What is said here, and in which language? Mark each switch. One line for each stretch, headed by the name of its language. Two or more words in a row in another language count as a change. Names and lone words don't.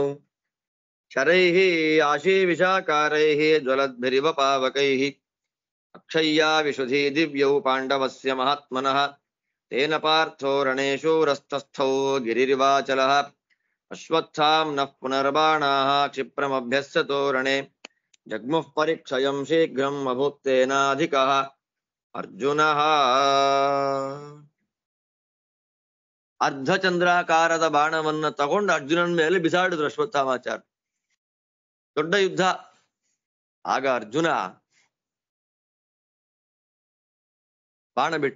Sanskrit: ಶರೈಃ ಆಶೀವಿಷಾಕಾರೈಃ ಜ್ವಲದ್ಭಿರಿವ ಪಾವಕೈಃ ಅಕ್ಷಯ್ಯಾ ವಿಶುಧಿ ದಿವ್ಯೌ ಪಾಂಡವಸ್ಯ ಮಹಾತ್ಮನಃ ತೇನ ಪಾರ್ಥೋ ರಣೇ ಶೂರಸ್ತಸ್ಥೌ ಗಿರಿರಿವಾಚಲಃ ಅಶ್ವತ್ಥಾಮ್ನಃ ಪುನರ್ಬಾಣಾಃ ಕ್ಷಿಪ್ರಮಭ್ಯಸ್ಯತೋ ರಣೇ ಜಗ್ಮುಃ ಪರಿಕ್ಷಯಂ ಶೀಘ್ರಂ ಅಭೂತ್ತೇನಾಧಿಕಃ ಅರ್ಜುನಃ.
Kannada: ಅರ್ಧಚಂದ್ರಾಕಾರದ ಬಾಣವನ್ನ ತಗೊಂಡು ಅರ್ಜುನನ ಮೇಲೆ ಬಿಸಾಡಿದ್ರು ಅಶ್ವತ್ಥಾಮಾಚಾರ್ಯ. ದೊಡ್ಡ ಯುದ್ಧ. ಆಗ ಅರ್ಜುನ ಬಾಣ ಬಿಟ್ಟ.